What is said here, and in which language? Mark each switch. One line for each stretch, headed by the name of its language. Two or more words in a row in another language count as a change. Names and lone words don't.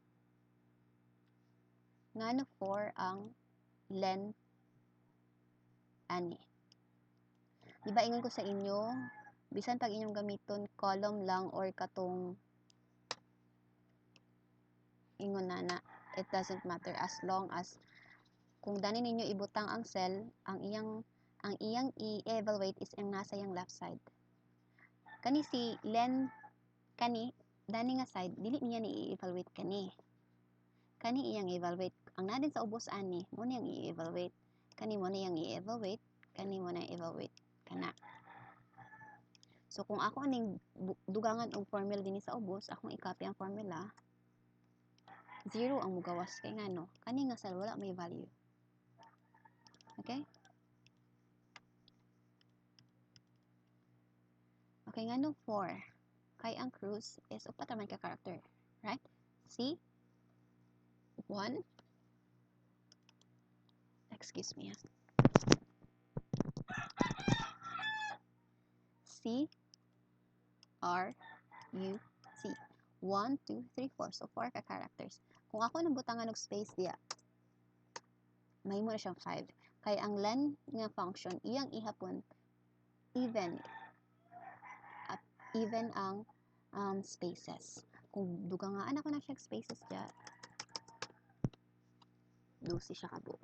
Cebuano: Ngano for ang len ani. Diba ingon ko sa inyo, bisan pag inyong gamiton column lang or katong ingon na
English: it doesn't matter as long as
Cebuano: kung dani ninyo ibutang ang cell, ang iyang i-evaluate is ang nasa yang left side. Kani si len kani dani nga side dili niya ni i-evaluate kani. Kani iyang evaluate. Ang nadin sa ubos ani, mo niyang i-evaluate. Kani mo niyang i-evaluate, kani mo na i-evaluate kana. So kung ako aning dugangan og formula dinhi sa ubos, akong i-copy ang formula. 0 ang mugawas kay ngano, kani nga cell wala may value. Okay? Okay, ngano 4. Kay ang cruise is upat man ka character, right? See?
English: 1. Excuse me. C R U C.
Cebuano: 1, 2, 3, 4. So 4 ka characters. Kung ako nang butangan og space diya, mahimo na siyang 5. Kay ang len nga function iyang ihapon even ang spaces. Kung dugangaan ako na siya spaces diya, 12 siya kabuo.